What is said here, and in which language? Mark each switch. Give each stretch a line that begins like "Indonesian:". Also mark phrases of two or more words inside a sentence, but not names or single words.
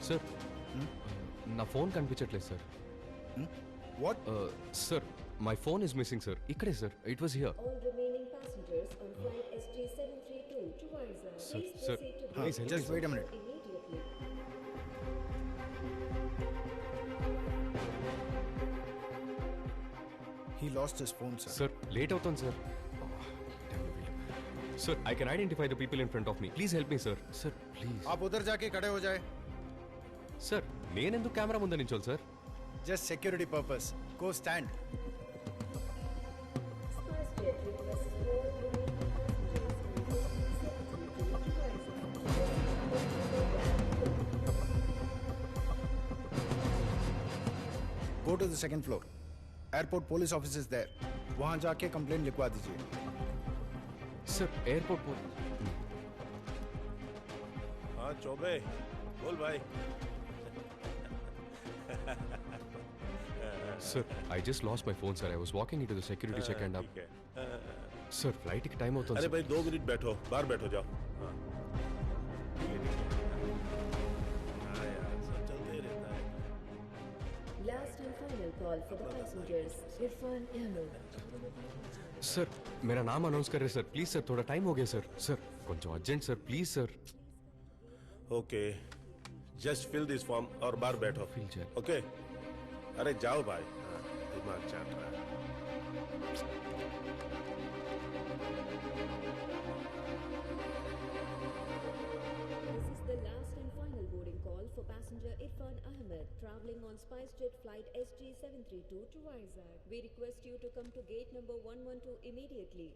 Telugu: సార్, నా ఫోన్ కనిపించట్లేదు సార్.
English: What? Sir, my phone is missing sir. ఇక్కడే సార్, It was here. All remaining passengers on flight SJ732 to Vizag, Sir, please sir, proceed to please help me, Just sir. wait a minute. immediately. He lost his phone, sir.
Telugu: సార్, లేట్ అవుతుంది సార్.
English: Sir, I can identify the people in front of me. Please help me sir. Sir please.
Hindi: आप उधर जाके खड़े हो जाए.
Telugu: సార్, నేనెందుకు కెమెరా ముందు నించోవాలి సార్?
English: Just security purpose. Go stand. SpiceJet requests all remaining passengers on SJ732 to Vizag. Go to the second floor. Airport police office is there.
Hindi: वहाँ जाके कंप्लेंट लिखवा दीजिए.
English: Sir, airport
Hindi: हाँ चौबे, बोल भाई.
English: Sir, I just lost my phone sir. I was walking into the security check and
Hindi: ठीक है.
Telugu: సార్,
English: flightకి time
Telugu: అవుతుంది
Hindi: अरे
Telugu: సార్.
Hindi: भाई 2 मिनट बैठो, बाहर बैठो जाओ. हाँ. हाँ यार, सब चलते ही रहता है.
English: Last and final call for the passengers. Irfan Ahmed.
Hindi: सर, मेरा नाम अनाउंस कर रहे सर.
English: please sir,
Hindi: थोड़ा टाइम हो गया सर. सर, కొంచెం
English: urgent sir, please sir. OK, just fill this form
Hindi: और बाहर बैठो.
English: Fill check.
Hindi: ओके. अरे जाओ भाई. हाँ, दिमाग चाट रहा है.
English: This is the last and final boarding call for passenger Irfan Ahmed traveling on SpiceJet flight SJ732 to Vizag. We request you to come to gate number 112 immediately.